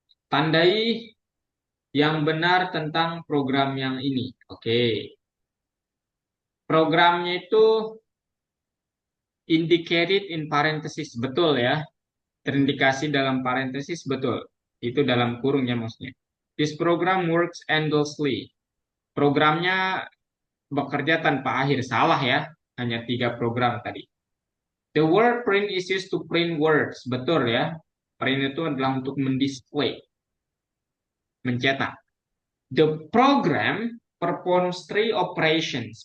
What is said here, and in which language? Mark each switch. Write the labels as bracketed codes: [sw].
[id] Tandai yang benar tentang program yang ini. Oke. Programnya itu [en] indicated in parenthesis. [id] Betul ya? Terindikasi dalam parenthesis, betul. Itu dalam kurung ya maksudnya. [en] This program works endlessly. [id] Programnya bekerja tanpa akhir. Salah ya. Hanya tiga program tadi. [en] The word print is used to print words. [id] Betul ya. Print itu adalah untuk mendisplay, mencetak. [en] The program performs three operations.